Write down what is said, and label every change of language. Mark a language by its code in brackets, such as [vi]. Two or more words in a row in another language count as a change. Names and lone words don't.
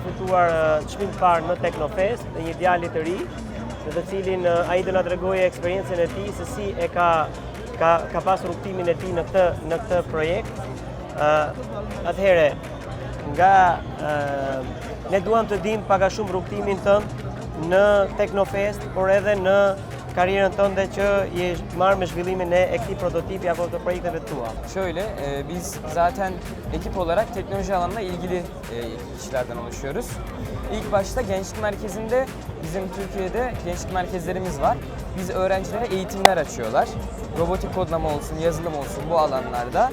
[sq] fituar çmim të parë në Teknofest, në një djalë të ri, në të cilin ai do na tregojë eksperiencën e tij se si e ka pasur rrugtimin e tij në këtë projekt. Atëherë, ne duam të dimë pak a shumë rrugtimin tënd në Teknofest, por edhe në kariyerën tënde që je marrë me zhvillimin e këtij prototipi apo të projekteve tua. [tr] Şöyle, biz zaten ekip olarak teknoloji alanına ilgili kişilerden oluşuyoruz. İlk başta gençlik merkezinde bizim Türkiye'de gençlik merkezlerimiz var. Biz öğrencilere eğitimler açıyorlar. Robotik kodlama olsun, yazılım olsun bu alanlarda.